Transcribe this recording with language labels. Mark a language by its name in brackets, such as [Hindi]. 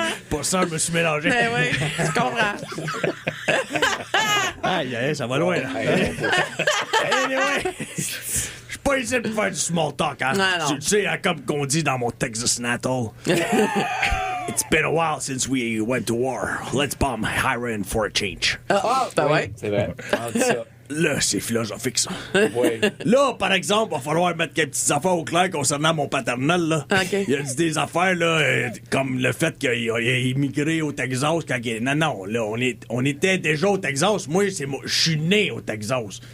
[French] Pour ça, je me suis mélangé. Ben oui, je comprends. Aïe, aïe, ça va loin, là. Anyway, je suis pas ici pour faire du small talk, hein. Non. Tu sais, hein, comme qu'on dit dans mon Texas Natal. [English] It's been a while since we went to war. Let's bomb Hiram for a change. [French] Ben ouais. C'est vrai. On dit ça. Là, c'est philosophique, ça. Oui. Là, par exemple, va falloir mettre quelques petites affaires au clair concernant mon paternel, là. OK. Il a dit des affaires, là, comme le fait qu'il a immigré au Texas quand il... Non, là, on était déjà au Texas. Moi, je suis né au Texas.